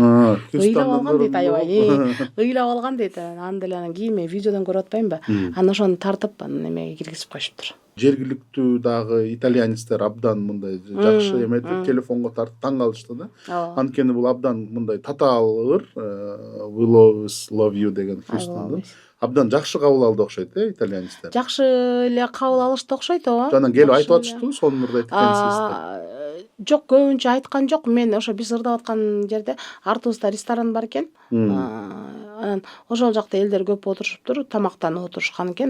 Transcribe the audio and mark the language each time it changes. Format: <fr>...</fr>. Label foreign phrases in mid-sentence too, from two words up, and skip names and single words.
<ky>Ыйлап алган дейт аябай. Ыйлап алган дейт. Аны деле анан кийин мен видеодон көрүп атпаймынбы? Анан ошону тартып немеге киргизип коюшуптур. Жергиликтүү дагы итальянецтер абдан мындай жакшы эметип телефонго тартып таң калышты да. Анткени бул абдан мындай татаал ыр,</ky> <en>We love you</en> <ky>деген Хьюстонду абдан жакшы кабыл алды окшойт итальянецтер. Жакшы эле кабыл алышты окшойт, ооба. Жанан келип айтып атыштыбы, сонун ырдайт экенсиз деп. Жок, көбүнчө айткан жок. Мен ошо биз ырдап аткан жерде артыбызда ресторан бар экен. Анан ошол жакта элдер көп отурушуптур, тамактанып отурушкан экен.</ky>